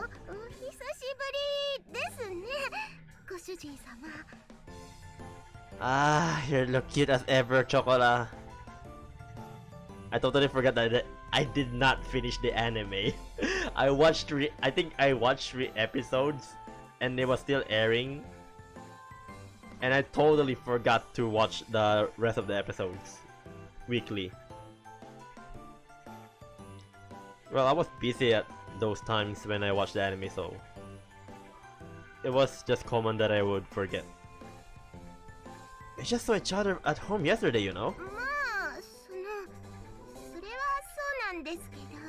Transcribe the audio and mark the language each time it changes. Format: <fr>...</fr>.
<ja>お久しぶりですね、ご主人様。</ja> <en>Ah, you look cute as ever, Chocola. I totally forgot that I did not finish the anime. I think I watched 3 episodes and it was still airing. And I totally forgot to watch the rest of the episodes weekly. Well, I was busy at those times when I watched the anime, so it was just common that I would forget. We just saw each other at home yesterday, you know?</en> <ja>まあ、それはそうなんですけど。</ja>